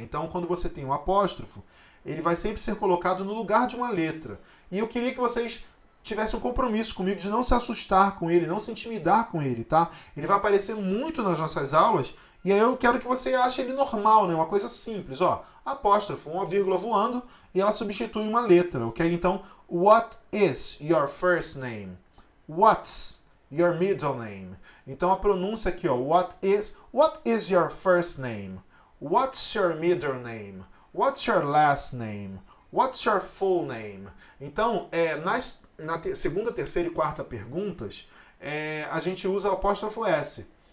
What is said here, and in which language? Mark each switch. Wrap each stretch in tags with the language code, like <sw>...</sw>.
<pt>Então, quando você tem um apóstrofo, ele vai sempre ser colocado no lugar de uma letra. E eu queria que vocês tivessem um compromisso comigo de não se assustar com ele, não se intimidar com ele, tá? Ele vai aparecer muito nas nossas aulas. E aí eu quero que você ache ele normal, né? Uma coisa simples, ó. Apóstrofo, uma vírgula voando e ela substitui uma letra, ok?</pt> <en>Então, what is your first name? What's your middle name?</en> <pt>Então a pronúncia aqui, ó.</pt> <en>What is your first name? What's your middle name? What's your last name? What's your full name?</en> <pt>Então, na segunda, terceira e quarta perguntas, a gente usa o apóstrofo S.</pt>